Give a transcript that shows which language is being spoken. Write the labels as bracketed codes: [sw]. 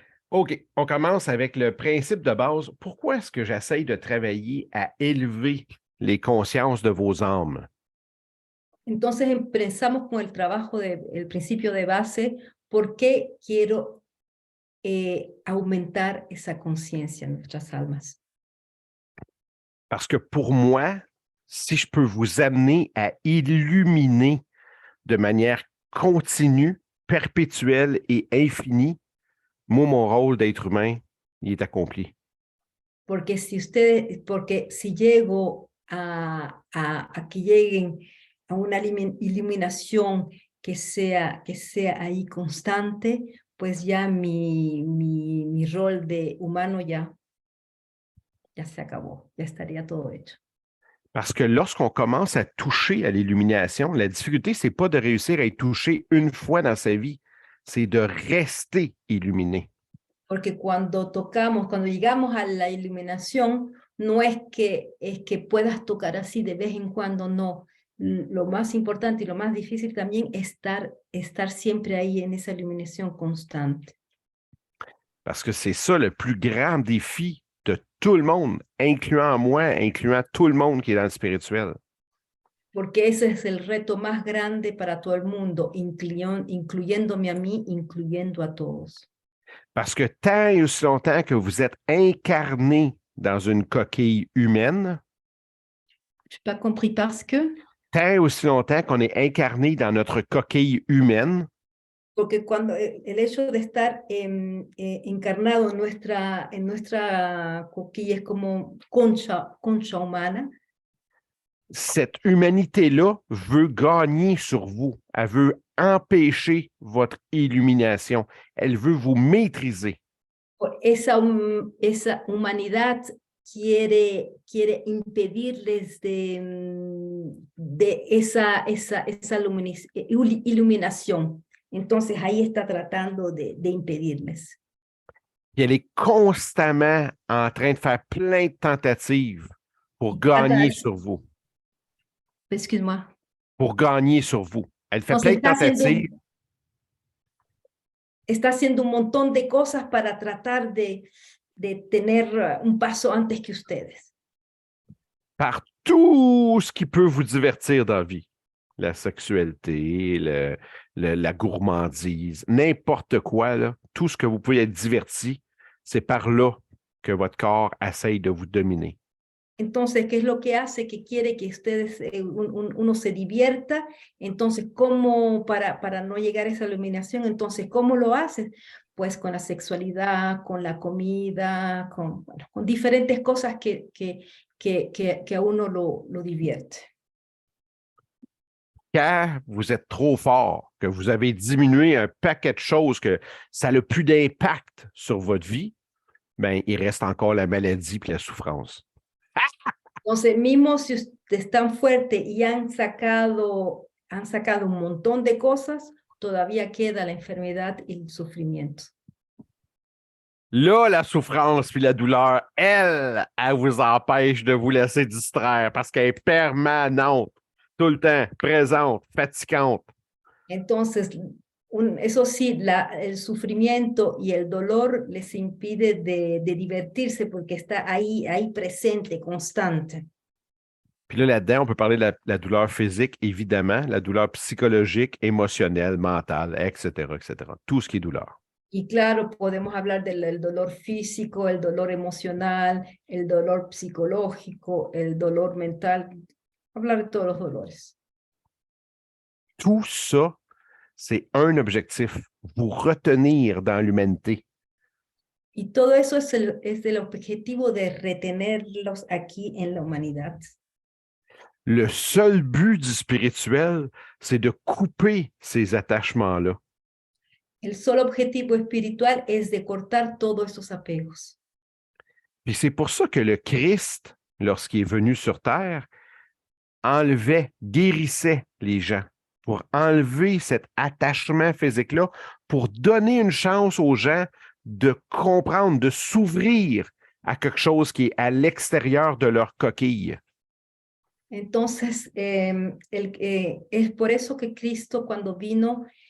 [fr] OK, on commence avec le principe de base. Pourquoi est-ce que j'essaye de travailler à élever les consciences de vos âmes? [es] Entonces empezamos con el trabajo el principio de base, ¿por qué quiero aumentar esa conciencia en nuestras almas? [fr] Parce que pour moi, si je peux vous amener à illuminer de manière continue, perpétuelle et infinie, moi, mon rôle d'être humain, il est accompli. [es] Porque si llego a que lleguen a una iluminación que sea ahí constante, pues ya mi rol de humano ya se acabó, ya estaría todo hecho. [fr] Parce que lorsqu'on commence à toucher à l'illumination, la difficulté, c'est pas de réussir à être touché une fois dans sa vie, c'est de rester illuminé. [es] Porque cuando llegamos a la iluminación, no es que puedas tocar así de vez en cuando, no. Lo más importante y lo más difícil también es estar siempre ahí en esa iluminación constante. [fr] Parce que c'est ça le plus grand défi de tout le monde, incluant moi, incluant tout le monde qui est dans le spirituel. [es] Porque ese es el reto más grande para todo el mundo, incluyéndome a mí, incluyendo a todos. [fr] Parce que tant et aussi longtemps que vous êtes incarné dans une coquille humaine, Je n'ai pas compris parce que, tant et aussi longtemps qu'on est incarné dans notre coquille humaine, [es] porque cuando el hecho de estar encarnado en nuestra coquilla es como concha humana, [fr] cette humanité-là veut gagner sur vous. Elle veut empêcher votre illumination. Elle veut vous maîtriser. [es] esa humanidad quiere impedirles de esa iluminación. Entonces ahí está tratando de impedirles. [fr] Et elle est constamment en train de faire plein de tentatives pour gagner sur vous. Excuse-moi. Pour gagner sur vous. Elle fait [es] Entonces [fr] plein de tentatives. [es] Está haciendo un montón de cosas para tratar de tener un paso antes que ustedes. [fr] Par tout ce qui peut vous divertir dans la vie. La sexualité, la gourmandise, n'importe quoi, là, tout ce que vous pouvez être diverti, c'est par là que votre corps essaye de vous dominer. [es] Entonces, ¿qué es lo que hace? Que quiere que ustedes, uno se divierta. Entonces, ¿cómo para no llegar a esa iluminación? Entonces, ¿cómo lo haces? Pues con la sexualidad, con la comida, con diferentes cosas que a uno lo divierte. [fr] Quand vous êtes trop fort, que vous avez diminué un paquet de choses, que ça n'a plus d'impact sur votre vie, ben, il reste encore la maladie et la souffrance. [es] Entonces, mismo si ustedes están fuertes y han sacado un montón de cosas, todavía queda la enfermedad y el sufrimiento. [fr] Là, la souffrance puis la douleur, elle vous empêche de vous laisser distraire parce qu'elle est permanente, tout le temps, présente, fatigante. [es] Entonces, eso sí, el sufrimiento y el dolor les impide de divertirse porque está ahí presente, constante. [fr] Puis là, là-dedans, on peut parler de la douleur physique, évidemment, la douleur psychologique, émotionnelle, mentale, etc., etc. Tout ce qui est douleur. [es] Y claro, podemos hablar del dolor físico, el dolor emocional, el dolor psicológico, el dolor mental, hablar de todos los dolores. [fr] Tout ça, c'est un objectif, vous retenir dans l'humanité. [es] Y todo eso es el objetivo de retenerlos aquí en la humanidad. [fr] Le seul but du spirituel, c'est de couper ces attachements-là. [es] El solo objetivo espiritual es de cortar todos esos apegos. [fr] Puis c'est pour ça que le Christ, lorsqu'il est venu sur terre, enlevait, guérissait les gens, pour enlever cet attachement physique-là, pour donner une chance aux gens de comprendre, de s'ouvrir à quelque chose qui est à l'extérieur de leur coquille. [es] Entonces, es por eso que Cristo cuando vino